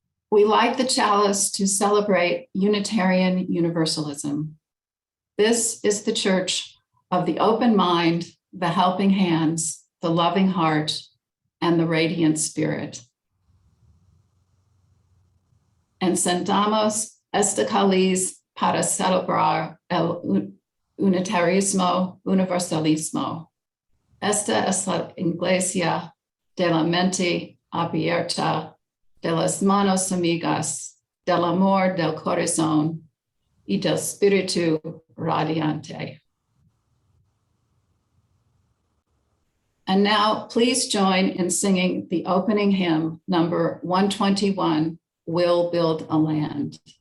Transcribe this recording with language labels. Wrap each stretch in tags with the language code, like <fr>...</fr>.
<en>We light the chalice to celebrate Unitarian Universalism. This is the church of the open mind, the helping hands, the loving heart, and the radiant spirit.</en> <es>Encendamos esta cáliz para celebrar el unitarismo universalismo. Esta es la iglesia de la mente abierta, de las manos amigas, del amor del corazón y del espíritu radiante.</es> <en>And now please join in singing the opening hymn, number 121, We'll Build a Land.</en>